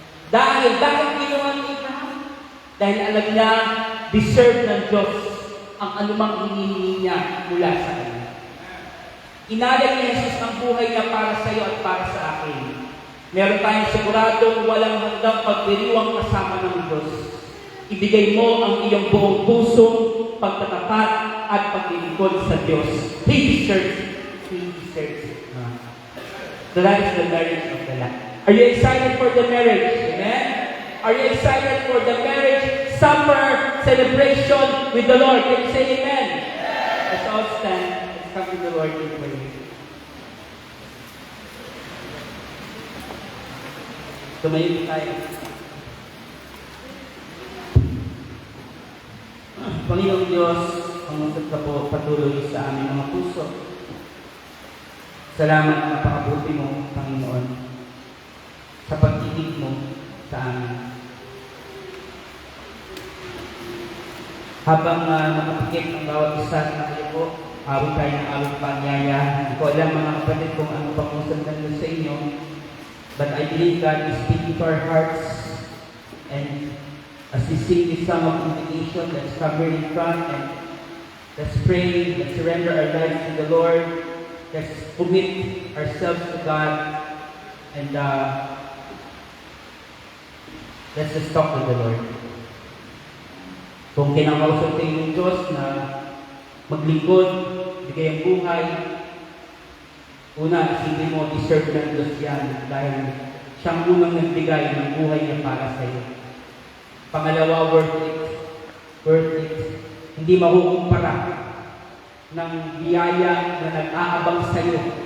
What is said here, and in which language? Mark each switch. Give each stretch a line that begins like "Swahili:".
Filipino: Dahil ginawa ni Abraham? Dahil alam niya, deserve ng Diyos ang anumang hinihingi niya mula sa Kanya. Inalay ni Jesus ang buhay niya para sa iyo at para sa akin. Meron tayong siguradong walang hanggang pagdiriwang kasama ng Diyos. Ibigay mo ang iyong buong puso, pagtatapat at paglilingkod sa Diyos.
English: He deserves it. He deserves it. So that is the marriage of the Lamb. Are you excited for the marriage? Amen? Are you excited for the marriage supper celebration with the Lord? Can you say amen? Let's all stand. Let's come to the Lord in prayer.
Filipino: Tumayo tayo. Panginoong Diyos, pamusot ka po patuloy sa aming mga puso. Salamat na napakabuti mo, Panginoon, sa pag-ibig mo sa amin. Habang nakapikit ang bawat isa sa kayo po, awit tayo ng awit panyaya. Hindi ko alam mga kapatid kung ano pang musundan sa inyo.
English: But I believe God is speaking to our hearts. And as we sing this song of invitation, let's come here in front and let's pray, let's surrender our lives to the Lord. Let's commit ourselves to God. And let's just talk to the Lord.
Filipino: Kung kinakausap kayo ng Diyos na maglingkod, bigay ang buhay, una, isipin mo, deserve ng Diyos yan dahil siyang unang nagbigay ng buhay niya para sa iyo. Pangalawa, worth it. Worth it. Hindi makukumpara ng biyaya na nag-aabang sa iyo.